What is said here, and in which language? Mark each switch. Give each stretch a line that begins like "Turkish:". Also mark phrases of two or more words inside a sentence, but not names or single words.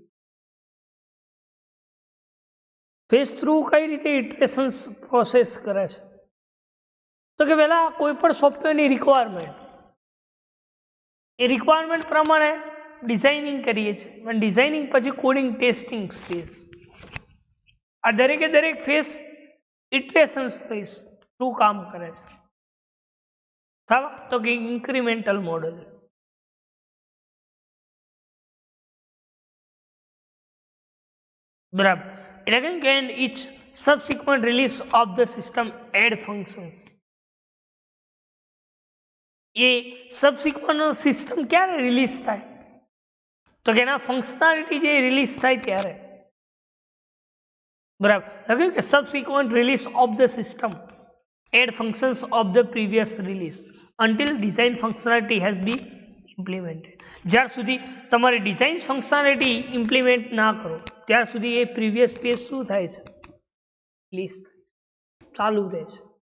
English: phase through
Gujarati: કઈ રીતે iterations પ્રોસેસ કરે છે તો કે પહેલા કોઈ પણ સોફ્ટવેરની રિક્વાયરમેન્ટ એ રિક્વાયરમેન્ટ પ્રમાણે ડિઝાઇનિંગ કરીએ છીએ અને ડિઝાઇનિંગ પછી
English: coding testing phase
Gujarati: આ દરેકે દરેક ફેઝ
English: iterations phase
Gujarati: શું કામ કરે છે તો કે
English: incremental model
Gujarati: બરાબર એટલે કે
English: each subsequent release of the system add functions
Gujarati: એ
English: subsequent system
Gujarati: ક્યારે રિલીઝ થાય તો કે એના ફંક્શનાલિટી જે રિલીઝ થાય ત્યારે બરાબર લખ્યું કે
English: subsequent release of the system add functions of the previous release until design functionality has be implemented
Gujarati: જ્યાર સુધી તમારી
English: design functionality
Gujarati: ઇમ્પ્લિમેન્ટ ના કરો ત્યાર સુધી એ
English: previous page
Gujarati: શું થાય છે રિલીઝ ચાલુ રહે છે